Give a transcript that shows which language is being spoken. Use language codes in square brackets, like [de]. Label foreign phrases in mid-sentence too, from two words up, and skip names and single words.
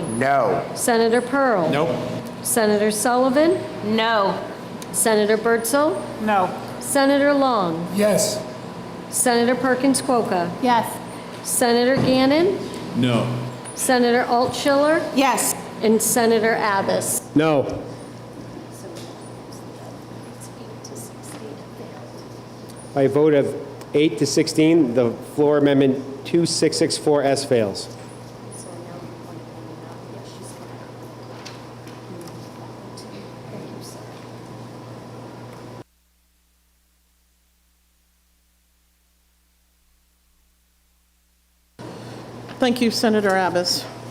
[en] No. Senator Pearl. Nope. Senator Sullivan. No. Senator Birdsall. No. Senator Long. Yes. Senator Perkins Quokka. Yes. Senator Gannon. No. Senator Altschiller. Yes. And Senator Abbas. No. By a vote of 8 to 16, the floor amendment 2664S fails. Thank you, Senator Abbas.